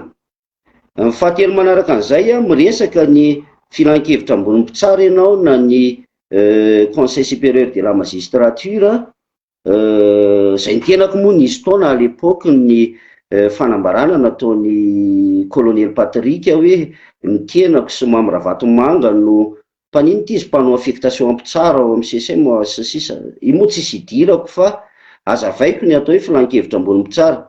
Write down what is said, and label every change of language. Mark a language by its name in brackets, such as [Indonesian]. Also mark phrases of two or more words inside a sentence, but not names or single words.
[Malagasy] Ny fahatelo manaraka an'izay miresaka ny filan-kevitra ambony mpitsara ianao na ny [French] conseil supérieur de la magistrature [Malagasy] zay ny tenako moa nisy taona [French] à l'époque [Malagasy] ny fanambarana nataony colonel Patrick hoe ny tenako sy Mamoravatomanga no mpanino ty izy mpanao affectation ampitsara ao amin'ny CSM sisa io moa tsisy idirako fa azavaiko ny atao hoe filan-kevitra ambony mpitsara.